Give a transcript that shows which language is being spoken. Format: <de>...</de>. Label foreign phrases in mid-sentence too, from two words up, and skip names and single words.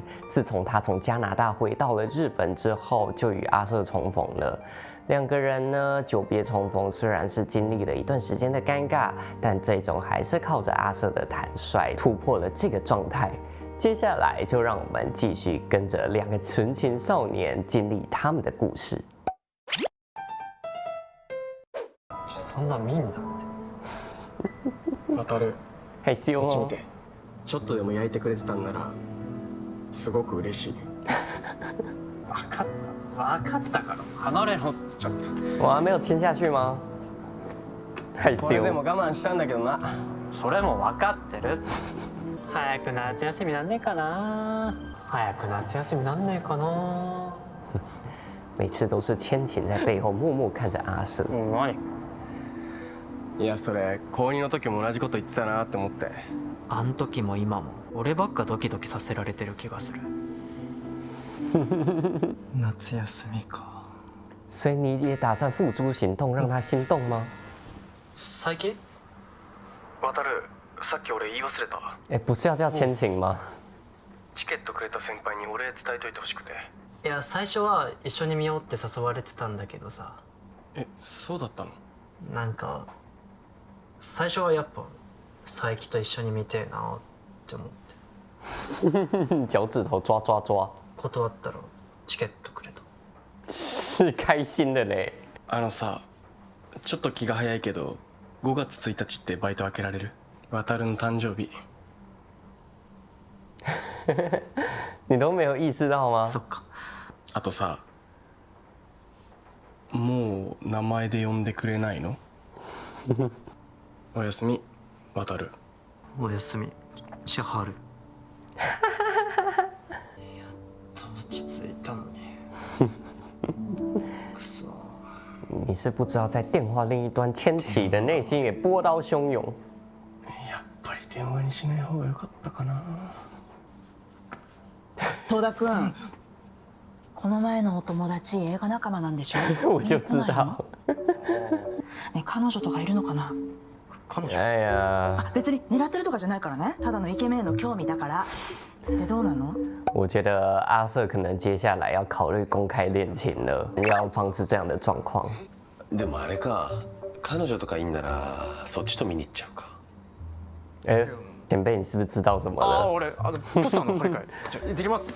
<zh>自从他从加拿大回到了日本之后，就与阿瑟重逢了。两个人呢，久别重逢，虽然是经历了一段时间的尴尬，但最终还是靠着阿瑟的坦率突破了这个状态。接下来就让我们继续跟着两个纯情少年经历他们的故事。</zh> <ja>そんな見んなって。渡る。</ja> <zh>害羞</zh> <ja>こっち見て。ちょっとでも焼いてくれてたんならすごく嬉しい。分かったから離れろってちょっと。</ja> <zh>我还没有亲下去吗？害羞。</zh> <ja>これでも我慢したんだけどな。それも分かってる。早く夏休みなんねえかな。早く夏休みなんねえかな。</ja> <zh>每次都是千晴在背后默默看着阿瑟。</zh> <ja>何？いやそれ高2の時も同じこと言ってたなって思って。あん時も今も俺ばっかドキドキさせられてる気がする。夏休みか。</ja> <zh>所以你也打算付诸行动让他心动吗？最近？</zh> <ja>渡る、さっき俺言い忘れた。</ja> <zh>不是要叫千晴吗？</zh> <ja>チケットくれた先輩にお礼伝えといてほしくて。いや最初は一緒に見ようって誘われてたんだけどさ。そうだったの？なんか最初はやっぱ佐伯と一緒に見てえなって思って</ja> <zh>脚趾头抓抓抓。</zh> <ja>断ったらチケットくれた。</ja> <zh>是开心的嘞。</zh> <ja>あのさ、ちょっと気が早いけど5月1日ってバイト開けられる？渡るの誕生日。</ja> <zh>你都没有意识到吗？</zh> <ja>そっか。あとさ、もう名前で呼んでくれないの？おやすみ、渡る。おやすみ、千春。やっと落ち着いたのに。くそ。</ja> <zh>你是不知道，在电话另一端，千晴的内心也波涛汹涌。</zh> <ja>やっぱり電話にしない方が良かったかな。戸田君、この前のお友達映画仲間なんでしょ？</ja> <zh>我就知道。</zh> <ja>ね、彼女とかいるのかな？彼女？</ja> <zh>哎呀，</zh> <ja>別に狙ってるとかじゃないからね。ただのイケメンの興味だから。でどうなの？</ja> <zh>我觉得阿瑟可能接下来要考虑公开恋情了，要防止这样的状况。</zh> <ja>でもあれか、彼女とかいいんならそっちと見に行っちゃうか。</ja> <zh>前辈，你是不是知道什么</zh> <ja>ああ</ja> <zh>了？</zh> <ja>俺ポスターの張り替え。じゃ行ってきます。</ja>